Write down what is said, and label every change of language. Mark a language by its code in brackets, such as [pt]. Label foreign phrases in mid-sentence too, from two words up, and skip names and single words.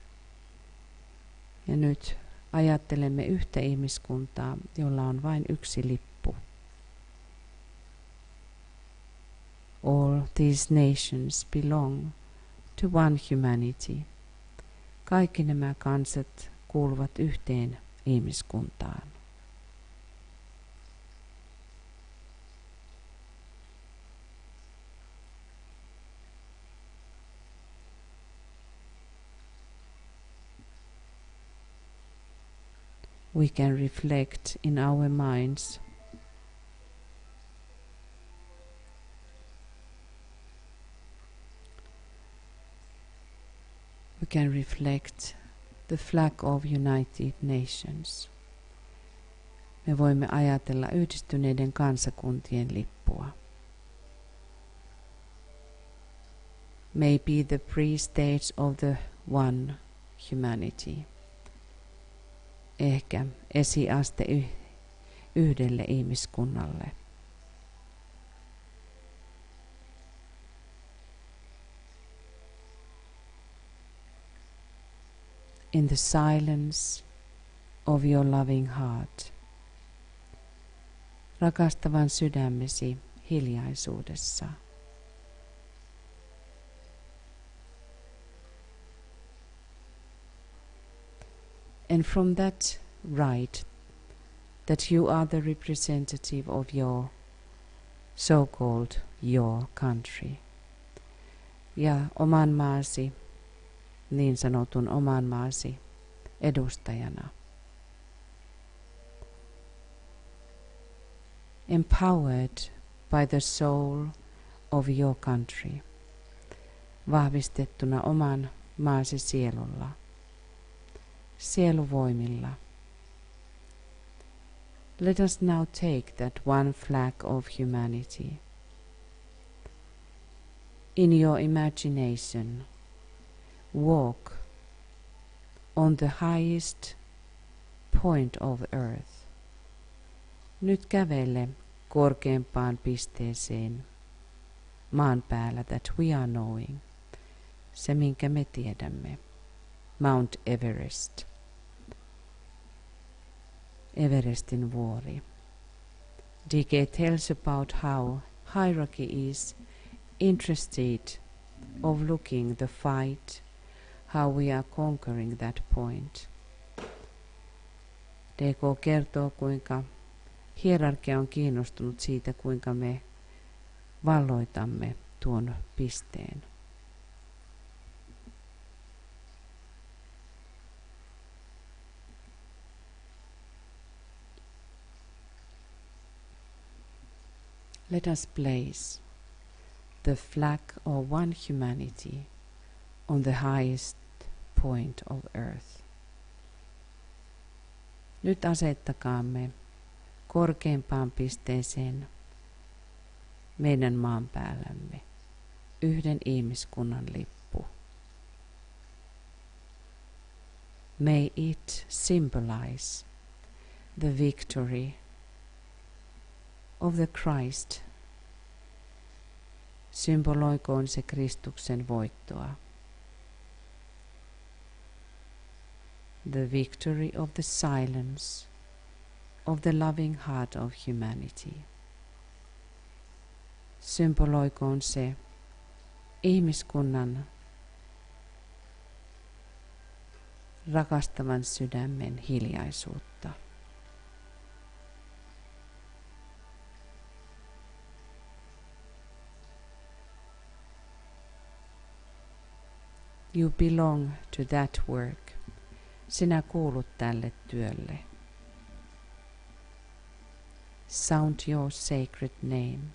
[fi] Ja nyt ajattelemme yhtä ihmiskuntaa, jolla on vain yksi lippu. [en] All these nations belong to one humanity. [fi] Kaikki nämä kansat kuuluvat yhteen ihmiskuntaan. [en] We can reflect in our minds we can reflect the flag of United Nations. [fi] Me voimme ajatella yhdistyneiden kansakuntien lippua. [en] Maybe the pre-stage of the one humanity. [fi] Ehkä esiaste yhdelle ihmiskunnalle. [en] In the silence of your loving heart, [fi] rakastavan sydämesi hiljaisuudessa. [en] And from that right, that you are the representative of your so-called your country. [fi] Ja oman maasi, niin sanotun oman maasi edustajana. [en] Empowered by the soul of your country. [fi] Vahvistettuna oman maasi sielulla. Sieluvoimilla. [en] Let us now take that one flag of humanity. In your imagination, walk on the highest point of earth. [fi] Nyt kävele korkeimpaan pisteeseen maan päällä, [en] that we are knowing, [fi] se minkä me tiedämme, Mount Everest, Everestin vuori. [en] DK tells about how hierarchy is interested of looking the fight, how we are conquering that point. [fi] DK kertoo, kuinka hierarkia on kiinnostunut siitä, kuinka me valloitamme tuon pisteen. [en] Let us place the flag of one humanity on the highest point of earth. [fi] Nyt asettakaamme korkeimpaan pisteeseen meidän maan päällämme yhden ihmiskunnan lippu. [en] May it symbolize the victory of the Christ. [fi] Symboloikoon se Kristuksen voittoa. [en] The victory of the silence of the loving heart of humanity. [fi] Symboloikoon se ihmiskunnan rakastavan sydämen hiljaisuutta. [en] You belong to that work. [fi] Sinä kuulut tälle työlle. [en] Sound your sacred name.